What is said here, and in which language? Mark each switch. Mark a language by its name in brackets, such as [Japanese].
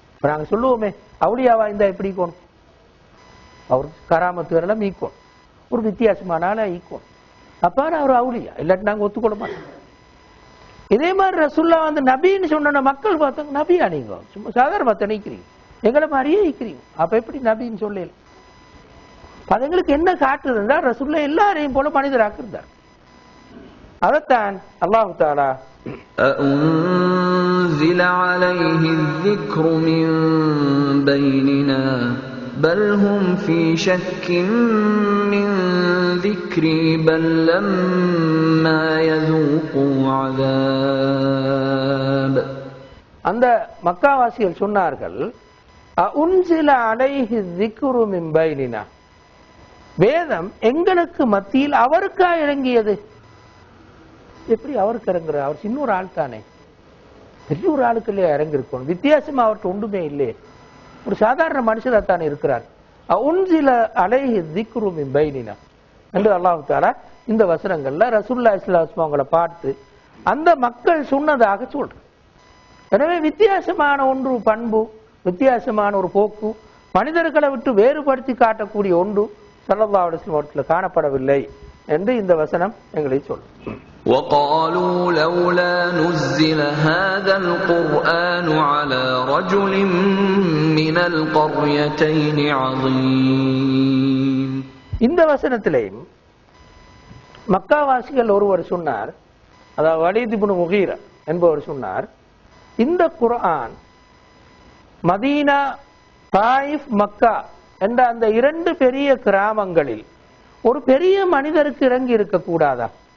[Tamil] நாங்க சொல்லுவோமே அவுளியாவா இருந்தா எப்படி இருக்கணும், அவருக்கு கராமத்து வரலாம் ஈக்கணும், ஒரு வித்தியாசமான ஆளா ஈக்கணும், அப்ப அவர் அவுளியா, இல்லாட்டி நாங்க ஒத்துக்கொள்ள மாட்டோம். இதே மாதிரி ரசூல்லா வந்து நபின்னு சொன்ன மக்கள் பார்த்தாங்க, நபியா நீங்க சும்மா சாதாரண நினைக்கிறீங்க, எங்களை மாதிரியே இருக்கிறீங்க, அப்ப எப்படி நபின்னு சொல்லல? அது எங்களுக்கு என்ன காட்டுறதுன்னா ரசூல்லா எல்லாரையும் போல மனிதராக இருந்தார். அதைத்தான் அல்லாஹு தஆலா [Arabic] أأنزل عليه الذكر من بيننا بل هم في شك من ذكري بل لما يذوقوا عذاب. [Tamil] அந்த மக்காவாசிகள் சொன்னார்கள், அஉன்சில அலைஹி الذிக்ரு மின் பைனினா, வேதம் எங்களுக்கு மத்தியில் அவருக்கா இறங்கியது. எப்படி அவருக்கு இறங்குற? அவர் சின்ன ஒரு ஆள் தானே, பெரிய ஒரு ஆளுக்கு இல்லையா இறங்கிருக்கணும், வித்தியாசமா அவர்கிட்ட ஒன்றுமே இல்லையே, ஒரு சாதாரண மனுஷரா தானே இருக்கிறார். அஉன்சில அலைஹி الذிக்ரு மின் பைனினா என்று அல்லாஹ் தஆலா இந்த வசனங்கள்ல ரசூலுல்லாஹி ஸல்லல்லாஹு அலைஹி வஸல்லம் அவங்களை பார்த்து அந்த மக்கள் சொன்னதாக சொல்றார். எனவே வித்தியாசமான ஒன்று பண்பு, வித்தியாசமான ஒரு போக்கு, மனிதர்களை விட்டு வேறுபடுத்தி காட்டக்கூடிய ஒன்று ஸல்லல்லாஹு அலைஹி வஸல்லம் அவர்களில் காணப்படவில்லை என்று இந்த வசனம் எங்களை சொல்லும். [Arabic] وقالوا لولا نزل هذا القرآن على رجل من القريتين عظيم. [Tamil] இந்த வசனத்திலேயும் மக்காவாசிகள் ஒருவர் சொன்னார், அதாவது வலீத் இப்னு முகீரா என்பவர் சொன்னார், இந்த குர்ஆன் மதீனா, தாயிஃப், மக்கா என்ற அந்த இரண்டு பெரிய கிராமங்களில் ஒரு பெரிய மனிதருக்கு இறங்கி இருக்க கூடாதா?